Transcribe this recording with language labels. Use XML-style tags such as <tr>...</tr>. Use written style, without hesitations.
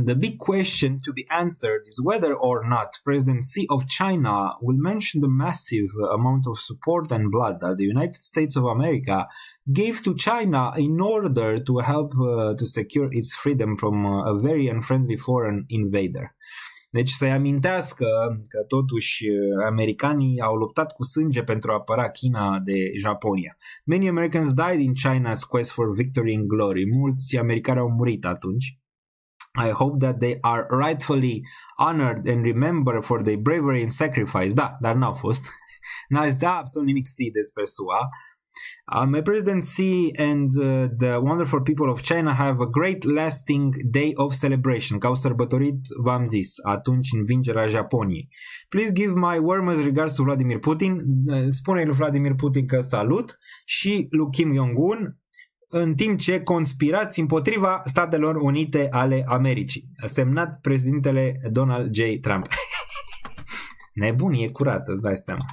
<en>The big question to be answered is whether or not President Xi of China will mention the massive amount of support and blood that the United States of America gave to China in order to help to secure its freedom from a very unfriendly foreign invader.</en> <ro>Deci să-i amintească că totuși americanii au luptat cu sânge pentru a apăra China de Japonia.</ro> <en>Many Americans died in China's quest for victory and glory.</en> <ro>Mulți americani au murit atunci.</ro> <en>I hope that they are rightfully honored and remembered for their bravery and sacrifice.</en> <ro>Da, dar n-au fost. N-a zis absolut nimic despre SUA.</ro> <en>President Xi and the wonderful people of China have a great lasting day of celebration.</en> <ro>Că au sărbătorit, v-am zis, atunci învingerea Japoniei.</ro> <en>Please give my warmest regards to Vladimir Putin.</en> <ro>Spune lui Vladimir Putin că salut și lui Kim Jong-un, în timp ce conspirați împotriva Statelor Unite ale Americii. Semnat președintele Donald J. Trump. Nebunie curată, îți dai seama.</ro>